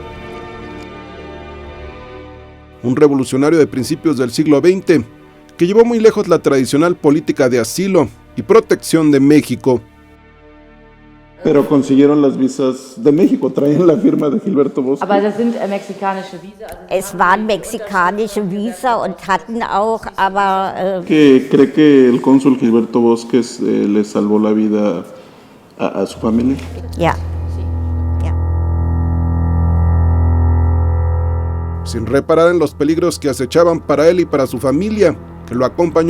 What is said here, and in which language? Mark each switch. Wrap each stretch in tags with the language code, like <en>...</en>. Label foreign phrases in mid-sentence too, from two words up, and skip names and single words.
<es>Un revolucionario de principios del siglo XX que llevó muy lejos la tradicional política de asilo y protección de México. Pero consiguieron las visas de México, traían la firma de Gilberto Bosques.</es> <de>Es waren mexikanische Visa und hatten auch, aber...</de> <es>¿Que cree que el cónsul Gilberto Bosques le salvó la vida a su familia? Ya. Sin reparar en los peligros que acechaban para él y para su familia, que lo acompañó</es>